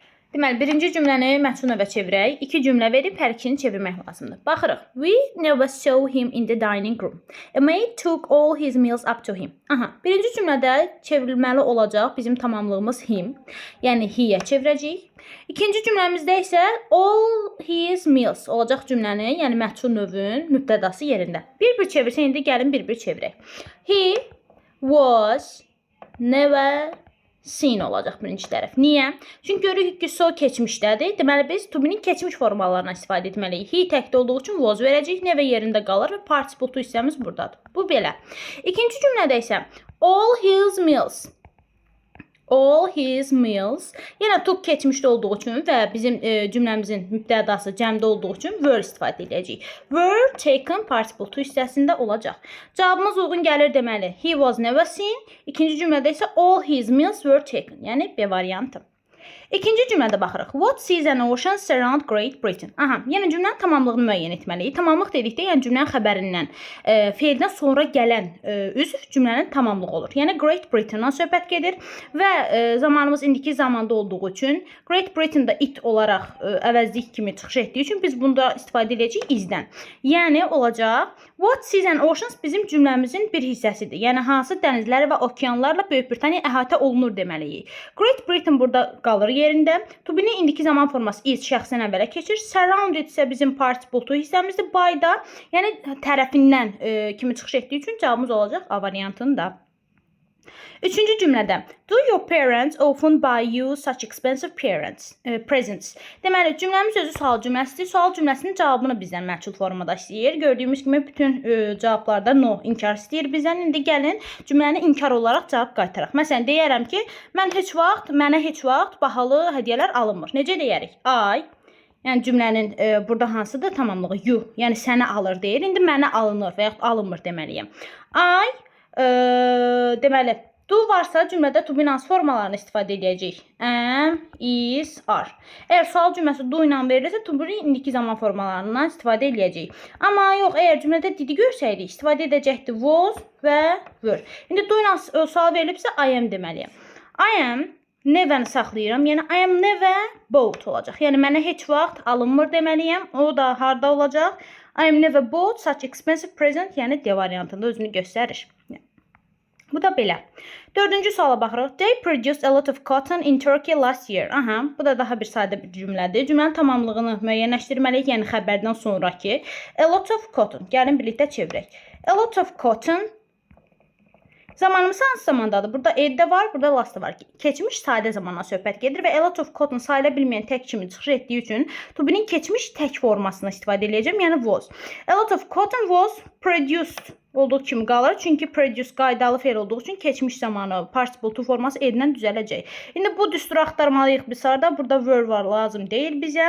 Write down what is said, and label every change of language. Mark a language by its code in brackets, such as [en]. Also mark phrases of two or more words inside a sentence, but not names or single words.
[az] Deməli, birinci cümləni məchul növə çevirək. 2 cümlə verib hər ikisini çevirmək lazımdır. Baxırıq. [en] We never saw him in the dining room. A maid took all his meals up to him. [az] Aha, birinci cümlədə çevrilməli olacaq bizim tamamlığımız him. Yəni he-yə çevirəcəyik. İkinci cümləmizdə isə [en] all his meals [az] olacaq cümlənin, yəni məchul növün mübtədası yerində. Bir-bir çevirsə, indi gəlin bir-bir çevirək. [en] He was never seen [az] olacaq birinci tərəf. Niyə? Çünki görürük ki, so keçmişdədir. Deməli, biz [en] to be-nin [az] keçmiş formalarından istifadə etməliyik. He təkdə olduğu üçün was verəcəyik. Never yerində qalır və [en] participle to [az] hissəmiz buradadır. Bu belə. İkinci cümlədə isə [en] all his meals. All his meals. [az] Yenə took keçmişdə olduğu üçün və bizim cümləmizin mübtədası cəmdə olduğu üçün were istifadə edəcəyik. [en] Were taken participle to [az] hissəsində olacaq. Cavabımız uyğun gəlir deməli. [en] He was never seen. [az] İkinci cümlədə isə [en] all his meals were taken. [az] Yəni B variantı. İkinci cümlədə baxırıq. [en] What seas and oceans surround Great Britain? [az] Aha, yəni cümlənin tamamlığını müəyyən etməliyik. Tamamlıq dedikdə, yəni cümlənin xəbərindən, feildən sonra gələn üzv cümlənin tamamlığı olur. Yəni Great Britain-dan söhbət gedir və zamanımız indiki zamanda olduğu üçün Great Britain-da it olaraq əvəzlik kimi çıxış etdiyi üçün biz bunda istifadə edəcəyik izdən. Yəni olacaq [en] What seas and oceans [az] bizim cümləmizin bir hissəsidir. Yəni hansı dənizlər və okeanlarla Böyük Britaniya əhatə olunur deməliyik. Great Britain burada qalır yerində. [en] To be-nin [az] indiki zaman forması is şəxsən əvvələ keçir. Surrounded isə bizim [en] participle to [az] hissəmizdir. By da, yəni tərəfindən kimi çıxış etdiyi üçün cavabımız olacaq A variantında. Üçüncü cümlədə [en] do your parents often buy you such expensive presents? [az] Deməli, cümləmiz özü sual cümləsidir. Sual cümləsinin cavabını bizdən məchul formada istəyir. Gördüyümüz kimi bütün cavablarda no, inkar istəyir bizdən. İndi gəlin cümləni inkar olaraq cavab qaytaraq. Məsələn, deyərəm ki, mənə heç vaxt bahalı hədiyyələr alınmır. Necə deyərik? Yəni cümlənin burada hansıdır? Tamamlığı you. Yəni sənə alır deyir. İndi mənə alınır və yaxud alınmır deməliyəm. Deməli, do varsa cümlədə [en] to be [az] hansı formalarını istifadə edəcəyik? [en] Am, is, are. [az] Əgər sual cümləsi do ilə verilirsə, [en] to be [az] indiki zaman formalarından istifadə edəcəyik. Amma yox, əgər cümlədə didi görsəydik, istifadə edəcəkdir was və were. İndi do ilə sual verilibsə, [en] I am deməliyəm. I am, [az] never-ni saxlayıram. Yəni, [en] I am never bought olacaq. [az] Yəni, mənə heç vaxt alınmır deməliyəm. O da harda olacaq? [en] I am never bought such expensive present. [az] Yəni, D variantında özünü göstərir. Bu da belə. Dördüncü suala baxırıq. [en] They produced a lot of cotton in Turkey last year. [az] Aha, bu da daha bir sadə bir cümlədir. Cümlənin tamamlığını müəyyənləşdirməliyik, yəni xəbərdən sonraki. [en] A lot of cotton. [az] Gəlin birlikdə çevirək. [en] A lot of cotton. [az] Zamanımız hansı zamandadır? Burada eddə var, burada last var. Keçmiş sadə zamandan söhbət gedir və [en] a lot of cotton [az] sayıla bilməyən tək kimi çıxış etdiyi üçün [en] to be-nin [az] keçmiş tək formasını istifadə edəcəm, yəni was. [en] A lot of cotton was produced [az] olduğu kimi qalır. Çünki produce qaydalı fe'l olduğu üçün keçmiş zamanı [en] participle to [az] forması edlə düzələcək. İndi bu düsturu axtarmalıyıq biz harda. Burada were var, lazım deyil bizə.